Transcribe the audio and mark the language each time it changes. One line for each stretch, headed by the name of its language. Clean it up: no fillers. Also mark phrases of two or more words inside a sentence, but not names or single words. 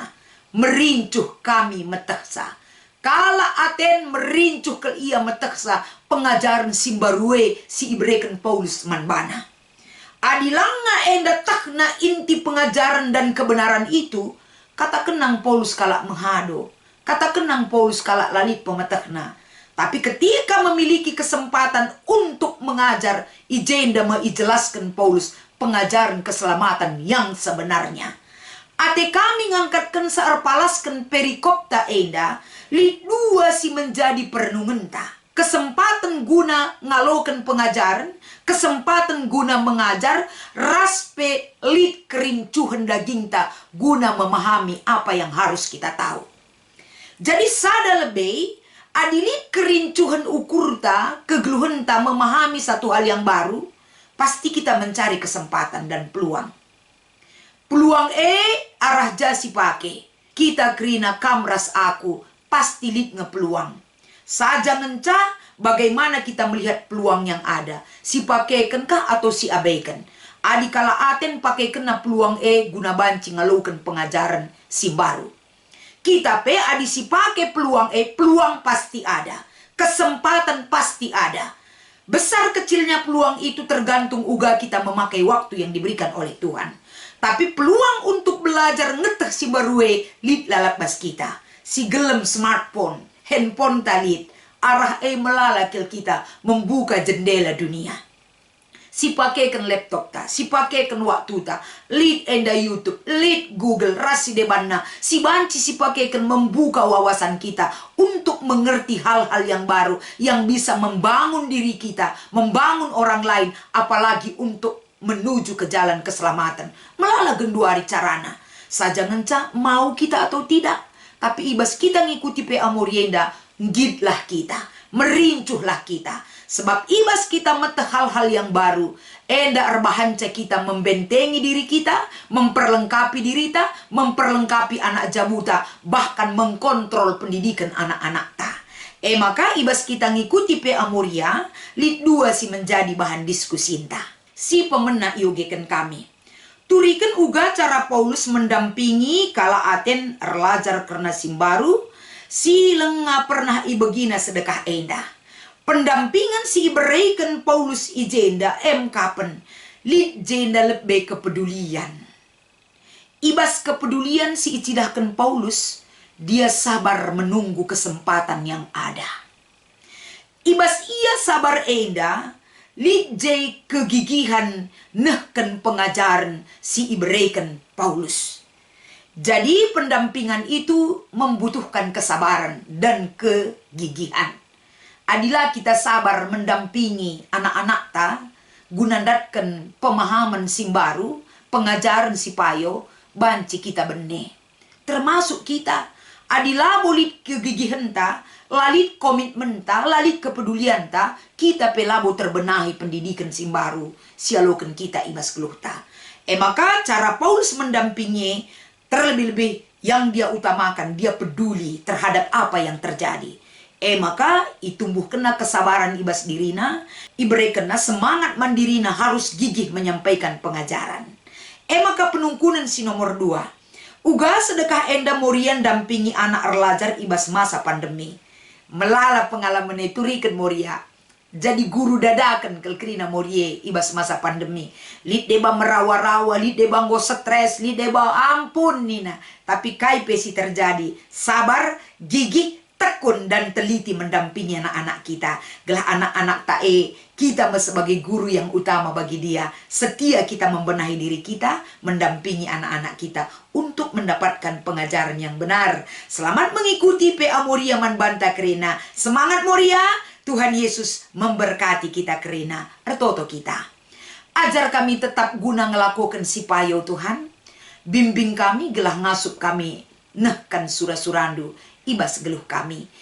Batak Karo: Merincuh kami meteksa. Kala Aten merincuh ke ia meteksa pengajaran simbarue si ibreken Paulus manbana. Adilanga enda takna
Indonesian: inti pengajaran dan kebenaran itu,
Batak Karo: kata kenang Paulus kalak menghado. Kata kenang Paulus kalak lalit pemetekna.
Indonesian: Tapi ketika memiliki kesempatan untuk mengajar, ijenda menjelaskan Paulus pengajaran keselamatan yang sebenarnya.
Batak Karo: Ate kami ngangkatkan searpalaskan perikopta enda, lid dua si menjadi perenungenta. Kesempatan guna ngalokan pengajaran, kesempatan guna mengajar, raspe lid kerincuhan dagingta guna
Indonesian: memahami apa yang harus kita tahu. Jadi sada lebih,
Batak Karo: adilit kerincuhan ukurta, kegeluhenta
Indonesian: memahami satu hal yang baru, pasti kita mencari kesempatan dan peluang.
Batak Karo: Peluang arah jasi pake. Kita kerina kamras aku, pasti lit ngepeluang. Saja ngenca
Indonesian: bagaimana kita melihat peluang yang ada.
Batak Karo: Si pakaikan kah atau si abaikan. Adi kala Aten pakai kena peluang guna banci ngalukan pengajaran si baru.
Indonesian: Kita adi si pakai peluang peluang pasti ada. Kesempatan pasti ada. Besar kecilnya peluang itu tergantung uga kita memakai waktu yang diberikan oleh Tuhan.
Batak Karo: Tapi
Indonesian: peluang untuk belajar
Batak Karo: ngeteh si barue lit lalabas kita. Si gelem smartphone, handphone talit, arah melalakil kita membuka jendela dunia. Si pakaikan laptop ta, si pakaikan waktu ta, lead enda YouTube, lead Google, rasi debanna, si banci si pakaikan
Indonesian: membuka wawasan kita untuk mengerti hal-hal yang baru yang bisa membangun diri kita, membangun orang lain, apalagi untuk menuju ke jalan keselamatan.
Batak Karo: Melala genduari carana. Saja ngenca
Indonesian: mau kita atau tidak,
Batak Karo: tapi ibas kita ngikuti pe amorienda, ngidlah kita, merincuhlah kita. Sebab ibas kita meteh
Indonesian: hal-hal yang baru, enda arbahanca kita membentengi diri kita, memperlengkapi diri kita, memperlengkapi anak jamuta, bahkan mengkontrol pendidikan anak-anak ta.
Batak Karo: Maka ibas kita ngikuti pe amoria, lid dua si menjadi bahan diskusi ta. Si pemena iugeken kami. Turikan uga
Indonesian: cara Paulus mendampingi
Batak Karo: kala Aten erlajar karena simbaru, si lenga pernah ibegina sedekah enda. Pendampingan si iberikan Paulus ijenda kapan lid jenda lebih kepedulian. Ibas kepedulian si icidahkan Paulus,
Indonesian: dia sabar menunggu kesempatan yang ada.
Batak Karo: Ibas ia sabar enda, lid jay kegigihan nehken pengajaran si iberikan Paulus.
Indonesian: Jadi pendampingan itu membutuhkan kesabaran dan kegigihan.
Batak Karo: Adilah kita sabar mendampingi anak-anak ta, gunandatkan pemahaman sim baru, pengajaran si payo, banci kita bene. Termasuk kita, adilah bolit kegigihan ta, lalit komitmen ta, lalit kepedulian ta, kita pelabo terbenahi pendidikan sim baru, sialokan kita ibas keluh ta.
Indonesian: Maka cara Paulus mendampingi, terlebih-lebih yang dia utamakan, dia peduli terhadap apa yang terjadi.
Batak Karo: Maka itumbuh kena kesabaran ibas dirina, ibere kena semangat mandirina harus gigih menyampaikan pengajaran.
Indonesian: Maka penungkunan si nomor 2.
Batak Karo: Uga sedekah enda morian dampingi anak erlajar ibas masa pandemi. Melala pengalaman itu riken moria. Jadi guru dadakan kelkrina morie ibas masa pandemi. Lid deba merawa-rawa, lid deba nggo stres, lid deba ampun nina. Tapi kai pesi terjadi.
Indonesian: Sabar, gigih, tekun dan teliti mendampingi anak-anak kita. Gelah anak-anak tae, kita sebagai guru yang utama bagi dia. Setia kita membenahi diri kita, mendampingi anak-anak kita untuk mendapatkan pengajaran yang benar.
Batak Karo: Selamat mengikuti PA Moria Manbanta Krina.
Indonesian: Semangat Moria! Tuhan Yesus memberkati kita
Batak Karo: kerina, ertoto kita. Ajar kami tetap guna ngelakukan si payo Tuhan. Bimbing kami, gelah ngasup kami, nehkan surah-surandu, ibas geluh kami.